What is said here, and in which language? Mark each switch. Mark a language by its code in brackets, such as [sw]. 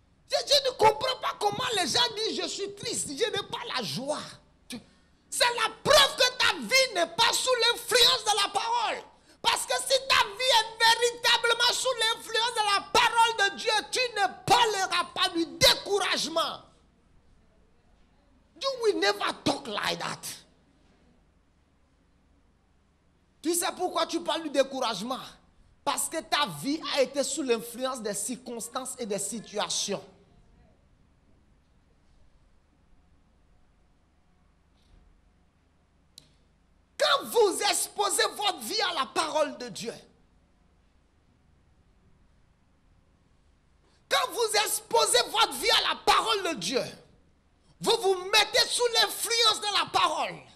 [fr] Je ne comprends pas comment les gens disent je suis triste, je n'ai pas la joie. C'est la preuve que ta vie n'est pas sous l'influence de la parole. Parce que si ta vie est véritablement sous l'influence de la parole de Dieu, tu ne parleras pas du découragement. [en] You will never talk like that. [fr] Tu sais pourquoi tu parles du découragement? Parce que ta vie a été sous l'influence des circonstances et des situations. Quand vous exposez votre vie à la parole de Dieu, quand vous exposez votre vie à la parole de Dieu, vous vous mettez sous l'influence de la parole.